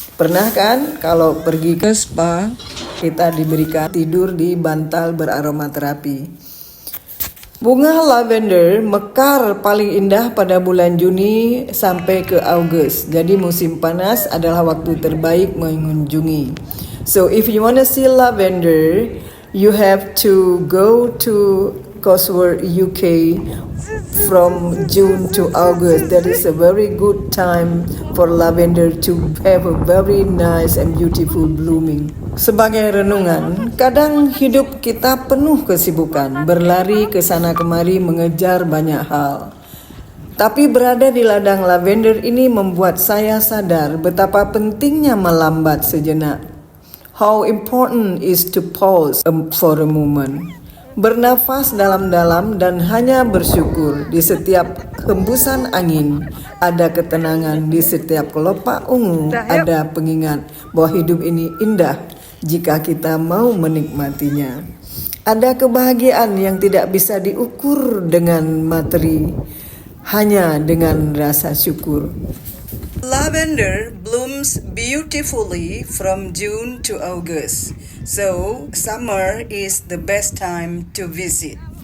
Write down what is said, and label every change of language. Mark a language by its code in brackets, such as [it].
[id] Pernah kan kalau pergi ke spa, kita diberikan tidur di bantal beraromaterapi. Bunga lavender mekar paling indah pada bulan Juni sampai ke Agustus. Jadi musim panas adalah waktu terbaik mengunjungi. [en] So if you want to see lavender, you have to go to Cosworth, UK from June to August. That is a very good time for lavender to have a very nice and beautiful blooming. [id] Sebagai renungan, kadang hidup kita penuh kesibukan, berlari ke sana kemari mengejar banyak hal. Tapi berada di ladang lavender ini membuat saya sadar betapa pentingnya melambat sejenak. [en] How important is to pause for a moment. [id] Bernafas dalam-dalam dan hanya bersyukur. Di setiap hembusan angin ada ketenangan, di setiap kelopak ungu ada pengingat bahwa hidup ini indah jika kita mau menikmatinya. Ada kebahagiaan yang tidak bisa diukur dengan materi, hanya dengan rasa syukur. [en] Lavender blooms beautifully from June to August, so summer is the best time to visit.